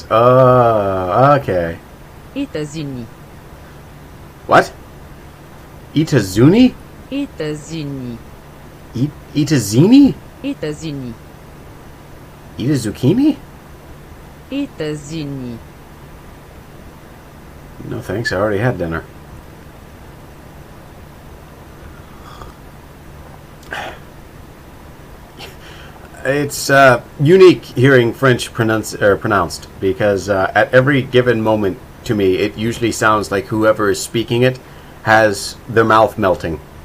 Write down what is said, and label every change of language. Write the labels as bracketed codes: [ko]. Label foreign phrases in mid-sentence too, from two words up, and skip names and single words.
[en] Oh, okay. [fr] États-Unis. [en] What? Itazuni? [fr] États-Unis. [en] Itazini? [fr] États-Unis. [en] Itazucchini? [fr] États-Unis. [en] No thanks, I already had dinner. It's unique hearing French pronounced because at every given moment to me it usually sounds like whoever is speaking it has their mouth melting.